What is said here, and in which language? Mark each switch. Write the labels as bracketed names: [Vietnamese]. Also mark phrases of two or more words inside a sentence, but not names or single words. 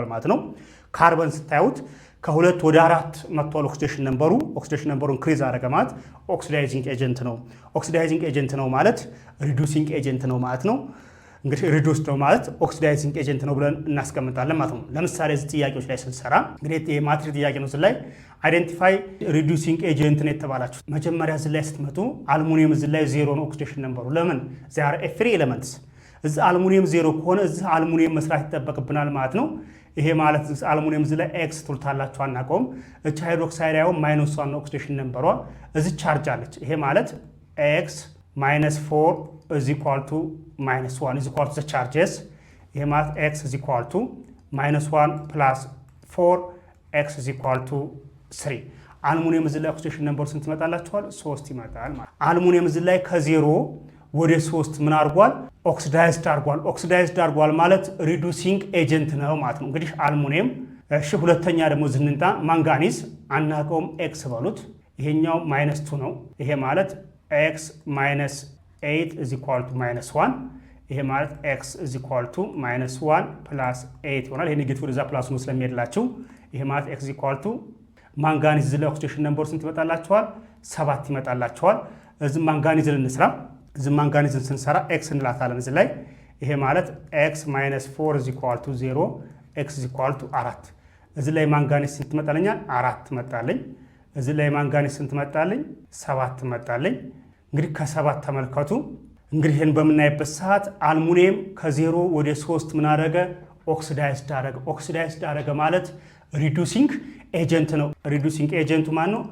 [Amharic] ማለት ነው። ካርበን ስታዩት ከ2 ወደ 4 መጥቷል [English] oxidation number። oxidation number increase [Amharic] አደረገ ማለት [English] oxidizing agent [Amharic] ነው። [English] oxidizing agent [Amharic] ነው ማለት [English] reducing agent [Amharic] ነው ማለት ነው። እንግዲህ ሪዱስድ ነው ማለት [English] oxidizing agent [Amharic] ነው ብለን እናስቀምጣለን ማለት ነው። ለምሳሌ እዚህ ጥያቄዎች ላይ ስንሰራ እንግዲህ የማትሪክ ጥያቄ ነው። እዚህ ላይ [English] identify reducing agent [Amharic] ነው የተባላችሁ። መጀመሪያ እዚህ ላይ ስትመጡ አልሙኒየም እዚህ ላይ 0 ነው [English] oxidation number። [Amharic] ለምን? [English] they are free elements። [Amharic] እዚህ አልሙኒየም 0 ከሆነ እዚህ አልሙኒየም መስራት ይጠበቅብናል ማለት ነው። ይሄ ማለት አልሙኒየም እዚህ ላይ ኤክስ ትሉታላችሁ፣ አናውቀውም። እቺ ሃይድሮክሳይድ ያው -1 ነው [English] oxidation number። [Amharic] እዚህ ቻርጅ አለች። ይሄ ማለት ኤክስ -4 [English] is equal to -1 is equal to the charges. [Amharic] ይሄ ማለት [English] x is equal to -1 plus 4 x is equal to 3። [Amharic] አልሙኒየም እዚህ ላይ [English] oxidation number [Amharic] ስንት ይመጣላችኋል? 3 ይመጣል ማለት። አልሙኒየም እዚህ ላይ ከ0 ወደ 3 ምን አድርጓል? ኦክሲዳይዝድ አድርጓል። ኦክሲዳይዝድ አድርጓል ማለት [English] reducing agent [Amharic] ነው ማለት ነው። እንግዲህ አልሙኒየም። እሺ ሁለተኛ ደግሞ ዝንንጣ ማንጋኒዝ አናውቀውም፣ ኤክስ በሉት። ይሄኛው -2 ነው። ይሄ ማለት [English] x -8 is equal to -1። [Amharic] ይሄ ማለት [English] x is equal to -1 plus 8 [Amharic] ይሆናል። ይሄ ኔጌቲቭ ወደዛ ፕላስ ነው ስለሚሄድላችሁ ይሄ ማለት [English] x is equal to [Amharic] ማንጋኒዝ እዚህ ላይ [English] oxidation number [Amharic] ስንት ይመጣላችኋል? 7 ይመጣላችኋል። እዚህ ማንጋኒዝን እንስራ። እዚህ ማንጋኒዝን ስንሰራ x እንላታለን እዚህ ላይ። ይሄ ማለት [English] x -4 is equal to 0 x is equal to 4። [Amharic] እዚህ ላይ ማንጋኒዝ ስንት መጣለኛል? 4 መጣለኝ። እዚህ ላይ ማንጋኒዝ ስንት መጣለኝ? 7 መጣለኝ። እንግዲህ ከ7 ተመልከቱ። እንግዲህ ይህን በምናይበት ሰዓት አልሙኒየም ከ0 ወደ 3 ምን አደረገ? ኦክሲዳይዝድ አደረገ። ኦክሲዳይዝድ አደረገ ማለት [English] reducing agent [Amharic] ነው። [English] reducing agent [Amharic] ማን ነው?